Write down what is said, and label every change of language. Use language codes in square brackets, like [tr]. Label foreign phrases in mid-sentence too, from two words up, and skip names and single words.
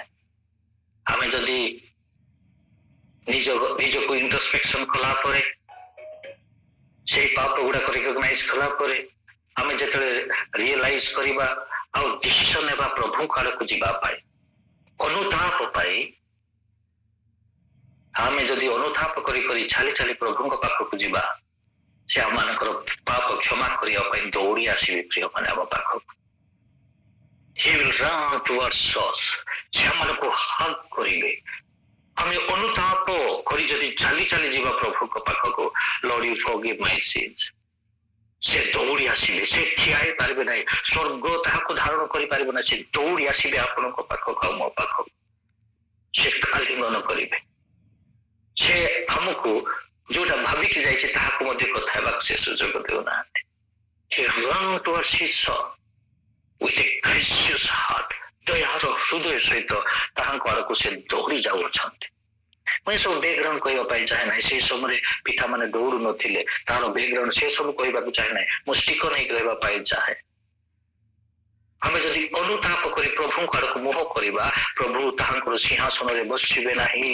[or] ଆମେ ଯଦି ନିଜକୁ ଇଣ୍ଟ୍ରୋସ୍ପେକ୍ସନ କଲା ପରେ ସେଇ ପାପ ଗୁଡାକ ରିକଗ୍ନାଇଜ କଲା ପରେ ଆମେ ଯେତେବେଳେ ରିଏଲାଇଜ କରିବା ଆଉ ଡିସିସନ ନେବା ପ୍ରଭୁଙ୍କ ଆଡକୁ ଯିବା ପାଇଁ ଅନୁତାପ ପାଇଁ ଆମେ ଯଦି ଅନୁତାପ କରି କରି ଚାଲି ଚାଲି ପ୍ରଭୁଙ୍କ ପାଖକୁ ଯିବା ସେ ଆମମାନଙ୍କର ପାପ କ୍ଷମା କରିବା ପାଇଁ ଦୌଡ଼ି ଆସିବେ ପ୍ରିୟମାନେ ଆମ ପାଖକୁ। [en] He will run towards us. [or] ସେ ଆମମାନଙ୍କୁ ହଗ୍ କରିବେ। ଆମେ ଅନୁତାପ କରି ଯଦି ଚାଲି ଚାଲି ଯିବା ପ୍ରଭୁଙ୍କ ପାଖକୁ [en] Lord you forgive my sins [or] ସେ ଦୌଡ଼ି ଆସିବେ। ସେ ଠିଆ ହେଇପାରିବେ ନାହିଁ, ସ୍ୱର୍ଗ ତାହାକୁ ଧାରଣ କରିପାରିବ ନାହିଁ। ସେ ଦୌଡ଼ି ଆସିବେ ଆପଣଙ୍କ ପାଖକୁ ଆଉ ମୋ ପାଖକୁ। ସେ ଆଲିଙ୍ଗନ କରିବେ। ସେ ଆମକୁ ଯୋଉଟା ଭାବିକି ଯାଇଛି ତାହାକୁ ମଧ୍ୟ କଥା ହେବାକୁ ସେ ସୁଯୋଗ ଦେଉନାହାନ୍ତି। [en] He run towards his son with a gracious heart. [or] ଦୟାର ହୃଦୟ ସହିତ ତାହାଙ୍କ ଆଡ଼କୁ ସେ ଦୌଡ଼ି ଯାଉଅଛନ୍ତି। ମୁଁ ଏସବୁ ବ୍ୟାକଗ୍ରାଉଣ୍ଡ କହିବା ପାଇଁ ଚାହେଁ ନାହିଁ। ସେଇ ସମୟରେ ପିତାମାନେ ଦୌଡୁ ନଥିଲେ, ତାର ବ୍ୟାକଗ୍ରାଉଣ୍ଡ ସେ ସବୁ କହିବାକୁ ଚାହେଁ ନାହିଁ। ମୁଁ ଷ୍ଟିକର ନେଇ କହିବା ପାଇଁ ଚାହେଁ ଆମେ ଯଦି ଅନୁତାପ କରି ପ୍ରଭୁଙ୍କ ଆଡ଼କୁ ମୁହଁ କରିବା ପ୍ରଭୁ ତାହାଙ୍କର ସିଂହାସନରେ ବସିବେ ନାହିଁ।